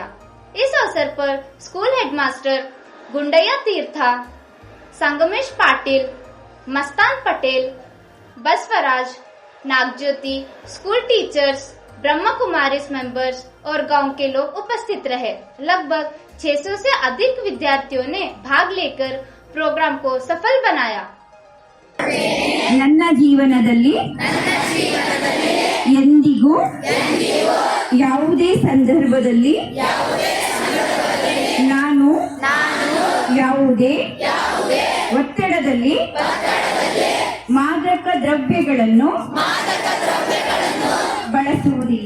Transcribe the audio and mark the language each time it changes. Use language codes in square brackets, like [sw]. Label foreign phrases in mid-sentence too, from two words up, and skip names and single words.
[hi] इस अवसर पर [en] school headmaster [hi] गुंडैया तीर्था, संगमेश पाटिल, मस्तान पटेल, बसवराज, नागज्योति, [en] school teachers, [hi] ब्रह्म कुमारीज मेंबर्स और गांव के लोग उपस्थित रहे। लगभग 600 से अधिक विद्यार्थियों ने भाग लेकर प्रोग्राम को सफल बनाया। [kn] ನನ್ನ ಜೀವನದಲ್ಲಿ ಎಂದಿಗೂ ಯಾವುದೇ ಸಂದರ್ಭದಲ್ಲಿ ನಾನು ಯಾವುದೇ ಒತ್ತಡದಲ್ಲಿ ಮಾದಕ ದ್ರವ್ಯಗಳನ್ನು ಬಳಸುವುದಿಲ್ಲ.